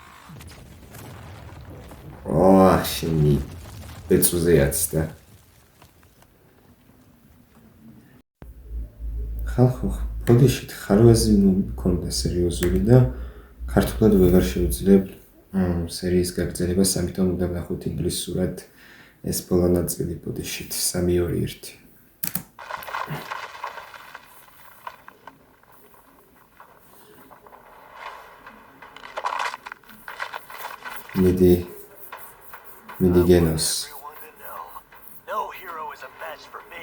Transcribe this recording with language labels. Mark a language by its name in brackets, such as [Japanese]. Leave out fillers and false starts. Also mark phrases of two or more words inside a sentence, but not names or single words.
[Georgian] შენი ბეწუზეაც და ხალხო ბოდიშით ხარვაზი მქონდა სერიოზული და ქართულად ვეღარ შევძლებ სერიის გაგრძელებას, ამიტომ უნდა ვნახოთ ინგლისურად ეს ბოლო ნაწილი ბოდიშით 3-2-1. [English] Midi Genos. No hero is a match for me.